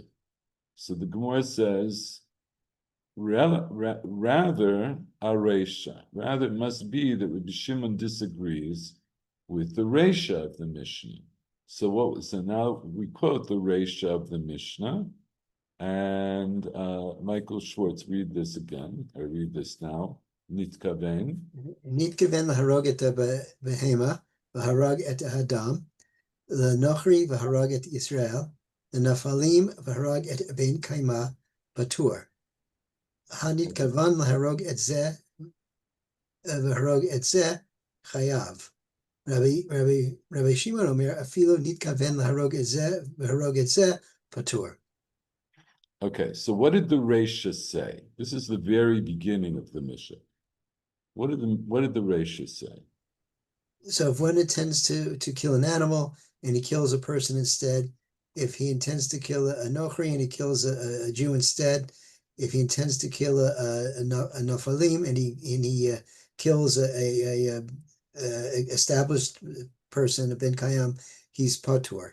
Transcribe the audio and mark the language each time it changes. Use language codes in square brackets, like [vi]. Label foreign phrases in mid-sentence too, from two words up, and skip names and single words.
[en] So the Gemara says, rather a reisha. Rather, it must be that Rabbi Shimon disagrees with the reisha of the Mishnah. So now we quote the reisha of the Mishnah, and Michael Schwartz, read this again. I read this now. [he] Nitkaven. נתכוון להרוג את בהמה, והרג את האדם, לנכרי והרג את ישראל, לנפלים והרג את בן קיימא פטור. הנתכוון להרוג את זה, והרג את זה חייב. רבי שמעון אומר, אפילו נתכוון להרוג את זה, והרג את זה פטור. [en] Okay, so what did the Reisha say? This is the very beginning of the Mishnah. What did the Reisha say? So if one intends to kill an animal and he kills a person instead, if he intends to kill a nochri and he kills a Jew instead, if he intends to kill a nofalim and he kills a established person, a [he] בן קיימא, [en] he's patur.